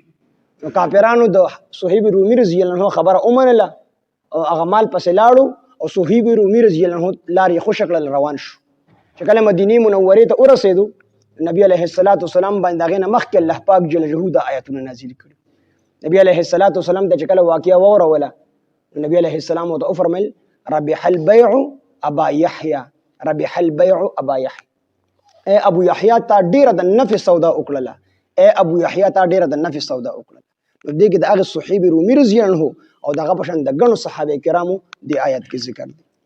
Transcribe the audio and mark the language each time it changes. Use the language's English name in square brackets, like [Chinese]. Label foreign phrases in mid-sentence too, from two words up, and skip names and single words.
[Pashto] نو کافرانو د صہیب رومي [Arabic] رضی الله عنه [Pashto] خبره ومنله او هغه مال پسې لاړو او صہیب رومي [Arabic] رضی الله عنه [Pashto] لارې خوشه کړل، روان شو. چې کله مدینې منورې ته ورسېدو [Arabic] نبی علیه السلام [Pashto] باندې د هغې نه مخکې الله پاک [Arabic] جل جلاله [Pashto] دا آیتونه نازل کړي. [Arabic] نبی علیه السلام [Pashto] ته چې کله واقعه واوروله [Arabic] نبی علیه السلام [Pashto] ورته وفرمیل [Arabic] ربح البیع ابا یحیی، ربح البیع ابا یحیی، [Pashto] اے ابو یحیی تا ډېره د نفع سودا وکړله، اے ابو یحیی تا ډېره د نفع سودا وکړله. نو دې کې د هغه صہیب رومي [Arabic] رضی الله عنه [Pashto] او دغه په شان د ګڼو صحابه کرامو د آیت کې ذکر دی.